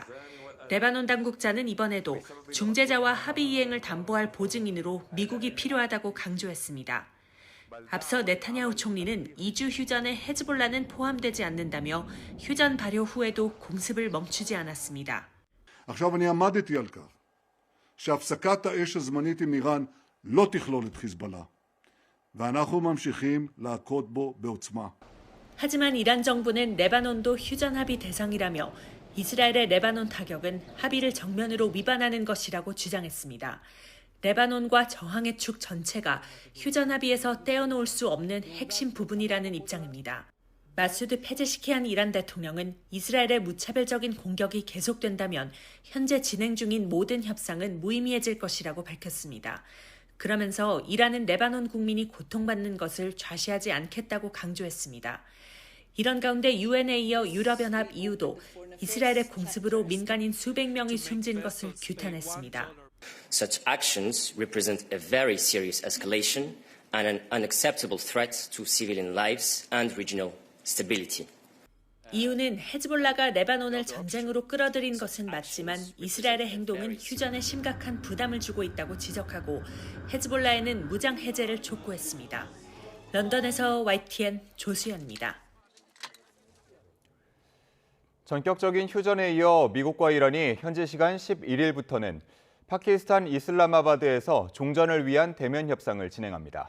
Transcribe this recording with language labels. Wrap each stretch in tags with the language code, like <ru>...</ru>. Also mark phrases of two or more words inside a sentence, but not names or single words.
<ko>레바논 당국자는 이번에도 중재자와 합의 이행을 담보할 보증인으로 미국이 필요하다고 강조했습니다. 앞서 네타냐후 총리는 2주 휴전에 헤즈볼라는 포함되지 않는다며 휴전 발효 후에도 공습을 멈추지 않았습니다.</ko> <he>עכשיו אני עמדתי על כך שהפסקת האש הזמנית עם איראן לא תכלול את חיזבאללה. ואנחנו ממשיכים להכות בו בעוצמה.</he> <ko>하지만 이란 정부는 레바논도 휴전 합의 대상이라며 이스라엘의 레바논 타격은 합의를 정면으로 위반하는 것이라고 주장했습니다. 레바논과 저항의 축 전체가 휴전 합의에서 떼어놓을 수 없는 핵심 부분이라는 입장입니다. 마수드 페제시키안 이란 대통령은 이스라엘의 무차별적인 공격이 계속된다면 현재 진행 중인 모든 협상은 무의미해질 것이라고 밝혔습니다. 그러면서 이란은 레바논 국민이 고통받는 것을 좌시하지 않겠다고 강조했습니다. 이런 가운데 유엔에 이어 유럽연합 EU도 이스라엘의 공습으로 민간인 수백 명이 숨진 것을 규탄했습니다.</ko> <en>Such actions represent a very serious escalation and an unacceptable threat to civilian lives and regional stability.</en> <ko>이유는 헤즈볼라가 레바논을 전쟁으로 끌어들인 것은 맞지만 이스라엘의 행동은 휴전에 심각한 부담을 주고 있다고 지적하고 헤즈볼라에는 무장 해제를 촉구했습니다. 런던에서 YTN 조수연입니다. 전격적인 휴전에 이어 미국과 이란이 현지 시간 11일부터는 파키스탄 이슬라마바드에서 종전을 위한 대면 협상을 진행합니다.</ko>